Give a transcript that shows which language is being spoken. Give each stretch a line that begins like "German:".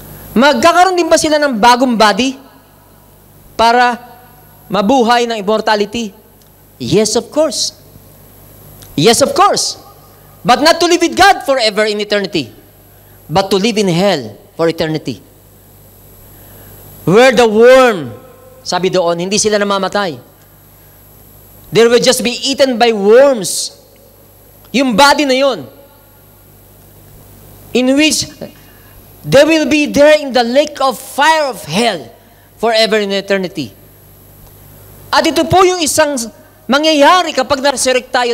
Filipino: Magkakaroon din ba sila ng bagong body para mabuhay ng immortality?
English: Yes, of course. Yes, of course. But not to live with God forever in eternity, but to live in hell for eternity. Where the worm,
Filipino: sabi doon, hindi sila namamatay.
English: They will just be eaten by worms.
Filipino: Yung body na yun,
English: in which they will be there in the lake of fire of hell forever in eternity.
Filipino: At ito po yung isang mangyayari kapag na-resurrect tayo.